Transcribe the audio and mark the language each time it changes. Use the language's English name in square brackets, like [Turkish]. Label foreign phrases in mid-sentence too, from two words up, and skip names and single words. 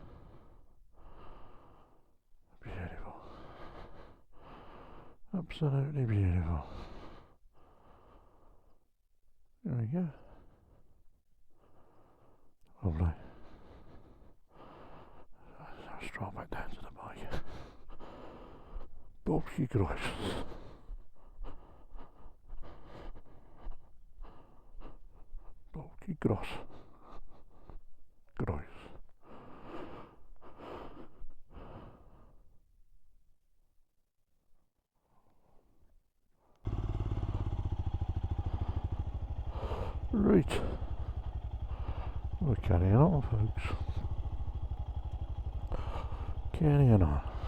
[English] Beautiful. Absolutely beautiful. There we go. Lovely. I'll stroll back down to the bike. Bwlch y Groes. Bwlch y Groes. Groes. Right. We're carrying on, folks. Carrying on.